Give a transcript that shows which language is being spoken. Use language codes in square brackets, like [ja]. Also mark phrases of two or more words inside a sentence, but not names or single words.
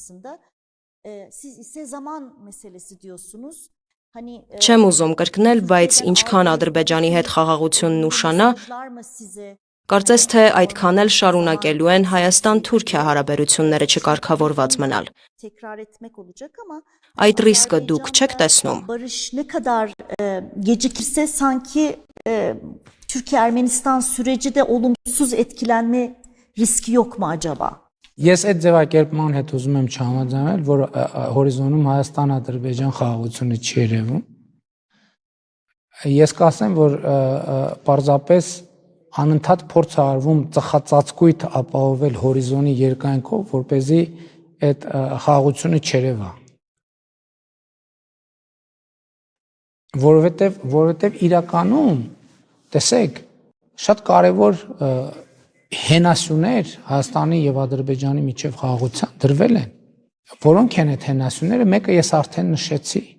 [hy] Չեմ ուզում կրկնել, բայց ինչքան Ադրբեջանի հետ խաղաղությունն ուշանա, կարծես թե այդքան էլ շարունակելու են Հայաստան-Թուրքիա հարաբերությունները չկարգավորված մնալ։ Այդ ռիսկը դուք չեք տեսնում։ [tr] Türkiye-Ermenistan süreci de olumsuz etkilenme riski yok mu acaba? [hy] Ես այդ ձևակերպման հետ ուզում եմ չհամաձայնել, որ հորիզոնում Հայաստան-Ադրբեջան խաղաղությունը չի երևում։ Ես կասեմ, որ պարզապես անընդհատ փորձ է արվում ծխածածկույթ ապահովել հորիզոնի երկայնքով, որպեսզի այդ խաղաղությունը չերևա։ Որովհետև իրականում, տեսեք, շատ կարևոր հենասյուներ Հայաստանի եւ Ադրբեջանի միջև խաղաղության դրվել են, որոնք են այդ հենասյուները, մեկը ես արդեն նշեցի։